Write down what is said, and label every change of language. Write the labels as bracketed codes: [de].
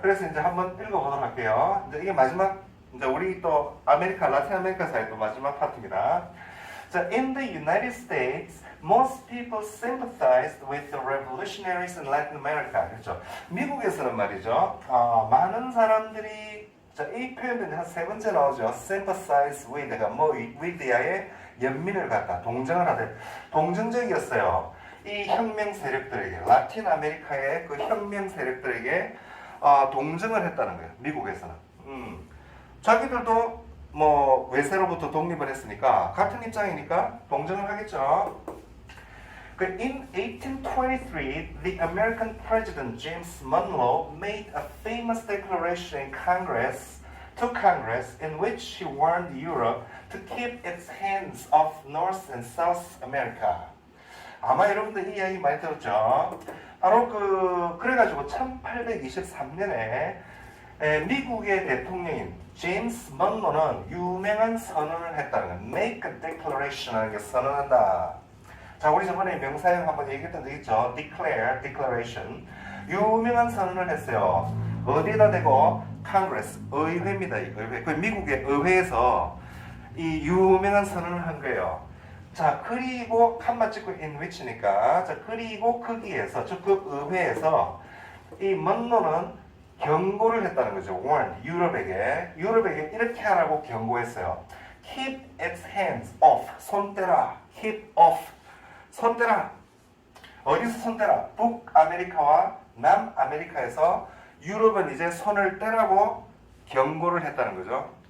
[ko] 그래서 이제 한번 읽어보도록 할게요. 이제 이게 마지막 이제 우리 또 아메리카 라틴 아메리카 사이 또 마지막 파트입니다. [en] 자, in the United States, most people sympathized with the revolutionaries in Latin America. [ko] 그렇죠. 미국에서는 말이죠. 많은 사람들이 자, 이 표현은 한 세 번째 나오죠. sympathize with가 뭐 with야의 연민을 갖다 동정을 하되 동정적이었어요. 이 혁명 세력들에게 라틴 아메리카의 그 혁명 세력들에게 동정을 했다는 거예요. 미국에서는. 자기들도 뭐 외세로부터 독립을 했으니까 같은 입장이니까 동정을 하겠죠. [en] In 1823, the American President James Monroe made a famous declaration in Congress in which he warned Europe to keep its hands off North and South America. [ko] 아마 여러분들 이 이야기 많이 들었죠. 바로 그래가지고 1823년에 미국의 대통령인 제임스 먼로는 유명한 선언을 했다는 거예요. [en] Make a declaration [ko] 하는 게 선언한다. 자, 우리 저번에 명사형 한번 얘기했던 적 있죠. Declare, declaration. 유명한 선언을 했어요. 어디에다 대고? Congress, 의회입니다. 의회. 그 미국의 의회에서 이 유명한 선언을 한 거예요. 자, 그리고 칸마 찍고 in which니까 자, 그리고 거기에서 즉 그 의회에서 이 먼로는 경고를 했다는 거죠. warn, 유럽에게 이렇게 하라고 경고했어요. [en] Keep its hands off, [ko] 손 떼라. [en] Keep off, [ko] 손 떼라. 어디서 손 떼라? 북아메리카와 남아메리카에서 유럽은 이제 손을 떼라고 경고를 했다는 거죠.